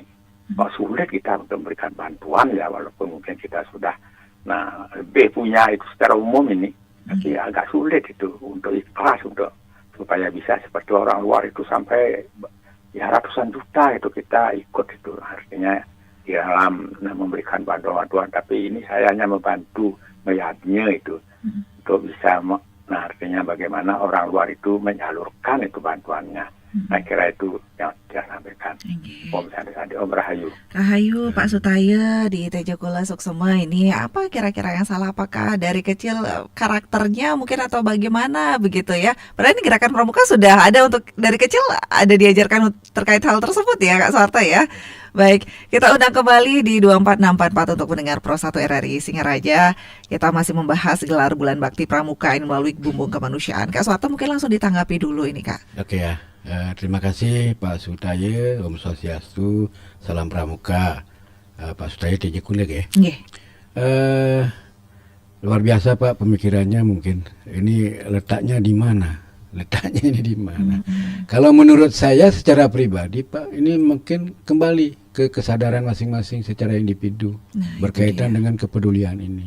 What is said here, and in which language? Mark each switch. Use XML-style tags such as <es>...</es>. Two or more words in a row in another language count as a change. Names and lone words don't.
<id>Kok sulit kita untuk memberikan bantuan ya, walaupun mungkin kita sudah lebih punya itu secara umum ini, tapi agak sulit itu untuk ikhlas untuk supaya bisa seperti orang luar itu sampai ya ratusan juta itu kita ikut itu, artinya di dalam memberikan bantuan, tapi ini saya hanya membantu melihatnya itu untuk bisa artinya bagaimana orang luar itu menyalurkan itu bantuannya. Saya kira itu yang saya sampaikan. Om Sandi, Om Rahayu. Rahayu, Pak Sutaya di Tejokola Suksema, ini apa kira-kira yang salah? Apakah dari kecil karakternya mungkin atau bagaimana begitu ya? Padahal ini gerakan pramuka sudah ada untuk dari kecil, ada diajarkan terkait hal tersebut ya Kak Suharto ya. Baik, kita undang kembali di 24644 untuk mendengar Pro 1 RRI Singaraja. Kita masih membahas gelar Bulan Bakti Pramuka ini melalui Bumbung Kemanusiaan. Kak Suharto mungkin langsung ditanggapi dulu ini Kak. Oke ya. Terima kasih Pak Sutaya, Om Swastiastu, Salam Pramuka. Pak Sutaya TJ Kuleg ya. Luar biasa Pak pemikirannya mungkin. Ini letaknya di mana? Letaknya ini di mana? Kalau menurut saya secara pribadi Pak, ini mungkin kembali ke kesadaran masing-masing secara individu berkaitan dengan kepedulian ini.</id>